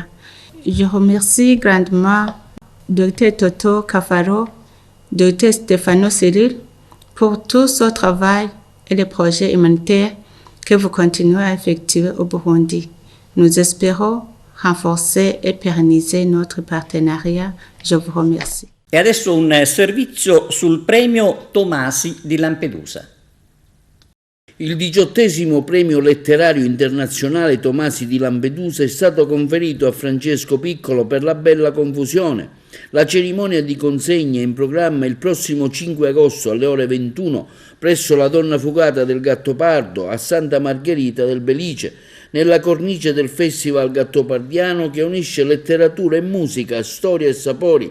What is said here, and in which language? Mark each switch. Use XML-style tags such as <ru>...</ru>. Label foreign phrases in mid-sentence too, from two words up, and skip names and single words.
<fr>Je remercie grandement Dr Totò Cuffaro, Dr Stefano Cirillo pour tout ce travail et les projets humanitaires que vous continuez à effectuer au Burundi. Nous espérons renforcer et pérenniser notre partenariat. Je vous remercie.</fr> <it>E adesso un servizio sul premio Tomasi di Lampedusa. Il 18° premio letterario internazionale Tomasi di Lampedusa è stato conferito a Francesco Piccolo per La bella confusione. La cerimonia di consegna è in programma il prossimo 5 agosto alle ore 21 presso la Donna Fugata del Gattopardo a Santa Margherita del Belice, nella cornice del Festival Gattopardiano che unisce letteratura e musica, storia e sapori.</it>